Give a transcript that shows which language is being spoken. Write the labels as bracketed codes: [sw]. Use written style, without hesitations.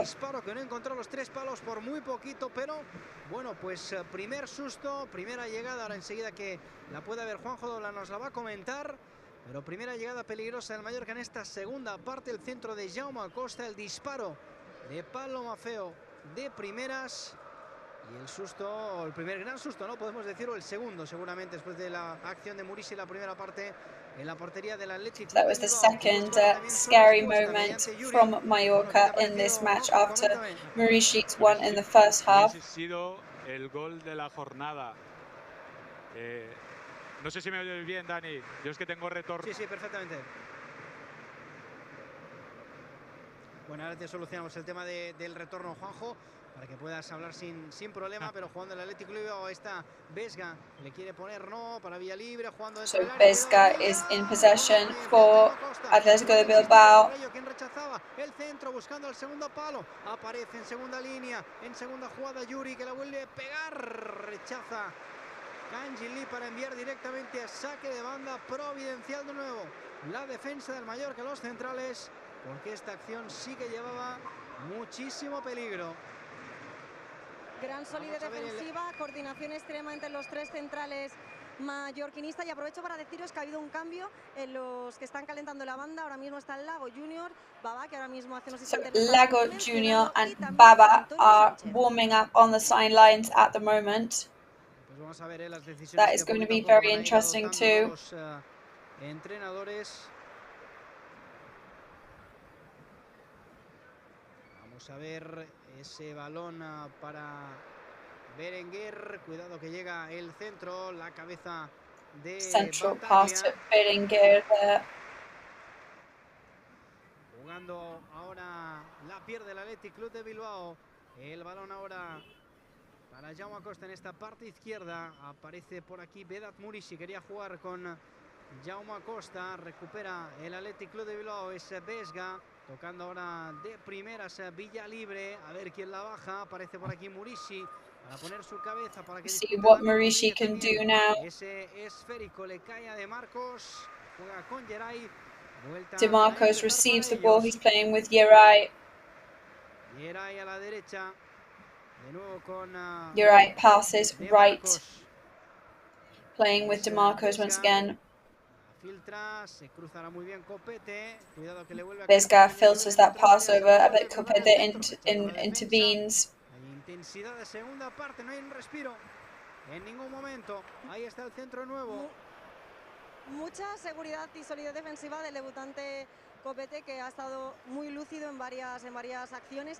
[es] Disparo que no encontró los 3 palos por muy poquito, pero bueno, pues primer susto, primera llegada, ahora enseguida que la pueda ver Juanjo Dobla nos la va a comentar, pero primera llegada peligrosa del Mallorca en esta segunda parte, el centro de Jaume Acosta, el disparo de Pablo Maffeo de primeras y el susto, el primer gran susto, ¿no? Podemos decir, o el segundo seguramente después de la acción de Murici la primera parte en la portería del Athletic. [en] That was the second scary moment from Mallorca in this match after Murici won in the first half. [es] Ha sido el gol de la jornada. No sé si me oyes bien, Dani. Yo es que tengo retorno. Sí, perfectamente. Bueno, ahora te solucionamos el tema del retorno, Juanjo, para que puedas hablar sin problema, pero jugando el Athletic Club está Vesga, le quiere poner no, para vía libre, jugando dentro del área. [en] Vesga is in possession for Atletico de Bilbao. [es] Quien rechazaba el centro buscando el segundo palo, aparece en segunda línea, en segunda jugada Yuri que la vuelve a pegar, rechaza kang-in para enviar directamente a saque de banda, providencial de nuevo la defensa del Mallorca, los centrales, porque esta acción sí que llevaba muchísimo peligro. Gran solidez defensiva, coordinación extrema entre los 3 centrales mallorquinistas, y aprovecho para deciros que ha habido un cambio en los que están calentando la banda. Ahora mismo está el Lago Junior, Baba, que ahora mismo hace unos instantes [en] Lago Junior and Baba are warming up on the sidelines at the moment. [es] Pues vamos a ver las decisiones. [en] That is going to be very interesting too. [es] Los entrenadores. Vamos a ver ese balón para Berenguer. Cuidado que llega el centro, la cabeza de Central Batalla. [en] pass to Berenguer there. [es] Jugando ahora, la pierde el Athletic Club de Bilbao. El balón ahora para Jaume Acosta en esta parte izquierda. Aparece por aquí Vedat Murici, quería jugar con Jaume Acosta. Recupera el Athletic Club de Bilbao, es Vesga. Tocando ahora de primeras Villa Libre. A ver quién la baja. Aparece por aquí Murici para poner su cabeza para que [en] see what Murici can do now. [es] Ese esférico le cae a De Marcos. Juega con Geray. [en] De Marcos receives the ball. He's playing with Yeray. [es] Geray a la derecha. De nuevo con [en] Yeray passes right. Playing with De Marcos once again. [es] Filtra, se cruzará muy bien Copete. Cuidado que le vuelve a [en] Vesga filters that pass over, but Copete intervenes. [es] Hay intensidad de segunda parte, no hay un respiro en ningún momento. Ahí está el centro nuevo. Mucha seguridad y solidez defensiva del debutante Copete, que ha estado muy lúcido en varias acciones.